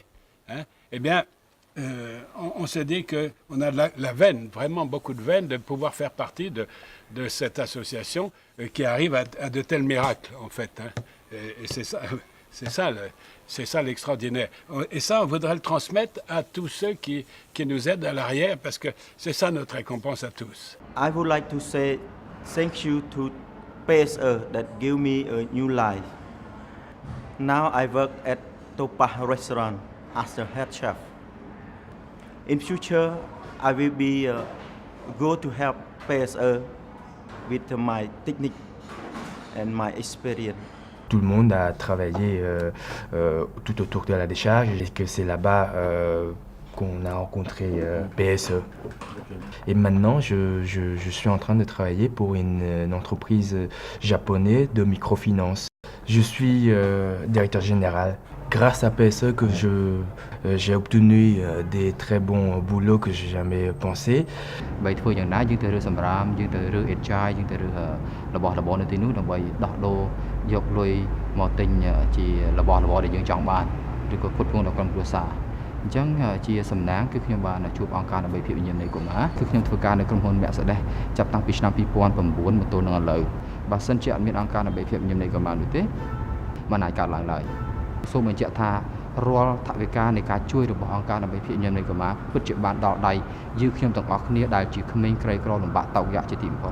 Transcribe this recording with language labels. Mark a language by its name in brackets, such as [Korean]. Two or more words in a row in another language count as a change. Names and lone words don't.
[French] Hein, eh bien, on se dit qu'on a la veine, vraiment beaucoup de veine, de pouvoir faire partie de cette association qui arrive à de tels miracles, en fait. Hein. Et c'est ça l'extraordinaire. Et ça, on voudrait le transmettre à tous ceux qui nous aident à l'arrière, parce que c'est ça notre récompense à tous. [English] I would like to say thank you to PSE that gave me a new life. Now I work at Topa restaurant as the head chef. In future, I will be go to help PSE with my technique and my experience. [French] Tout le monde a travaillé tout autour de la décharge et que c'est là-bas qu'on a rencontré PSE. Et maintenant, je suis en train de travailler pour une entreprise japonaise de microfinance. Je suis directeur général grâce à PSE que j'ai obtenu des très bons boulots que j'ai jamais pensé. [Khmer] បីធ្វើយ៉ាងណាយើងទៅរើសម្រាមយើងទៅរើអេតចាយយើងទៅរើរបស់របរនៅទីនោះដើម្បីដោះដូរយកលុយមកទិញជារបស់របរដែលយើង ចង់បានឬក៏ផ្គត់ផ្គង់ដល់ក្រុមគ្រួសារអញ្ចឹងជាសំណាងគឺខ្ញុំបានជួបអង្គការដើម្បីភាពវិញ្ញាណនៃកុមារគឺខ្ញុំធ្វើការនៅក្រុមហ៊ុនមាក់សដេសចាប់តាំងពីឆ្នាំ2009មកទល់នឹងឥឡូវបើសិនជាអត់មានអង្គការដើម្បីភាពវិញ្ញាណនៃកុមារនោះទេមិនអាចកើតឡើងឡើយសូមបញ្ជាក់ថារាល់ថវិកានៃការជួយរបស់អង្គការដើម្បីភាពវិញ្ញាណនៃកុមារពិតជាបានដល់ដៃយើងខ្ញុំទាំងអស់គ្នាដែលជាក្មេងក្រីក្រលំបាកតោកយ៉ាក់ជាទីបំផុត